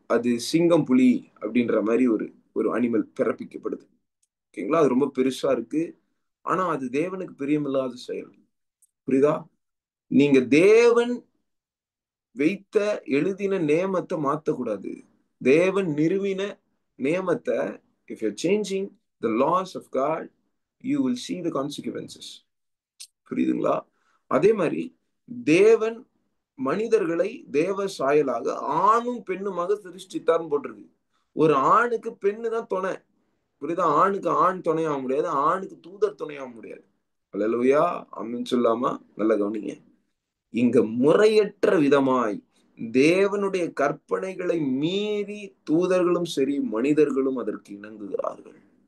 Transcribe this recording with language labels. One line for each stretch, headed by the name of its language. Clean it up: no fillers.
Tamil: அது சிங்கம் புலி அப்படின்ற மாதிரி ஒரு ஒரு அனிமல் பிறப்பிக்கப்படுது. ஓகேங்களா? அது ரொம்ப பெருசா இருக்கு. ஆனா அது தேவனுக்கு பிரியமில்லாத செயல். புரியுதா? நீங்க தேவன் வைத்த எழுதின நேமத்தை மாத்தக்கூடாது. தேவன் நிறுவின நேமத்தை
English: if you're changing the laws of God, you will see the consequences.
Tamil: புரியுதுங்களா? அதே மாதிரி தேவன் மனிதர்களை தேவ சாயலாக ஆணும் பெண்ணுமாக சிருஷ்டித்தார்னு போட்டிருக்கு. ஒரு ஆணுக்கு பெண்ணு தான் துணை. புரியுதா? ஆணுக்கு ஆண் துணையாக முடியாது, ஆணுக்கு தூதர் துணையாக முடியாது. அல்லேலூயா, ஆமென் சொல்லாமா? நல்ல கவனிங்க. இங்க முறையற்ற விதமாய் தேவனுடைய கற்பனைகளை மீறி தூதர்களும் சரி மனிதர்களும் அதற்கு இணங்குகிறார்கள்.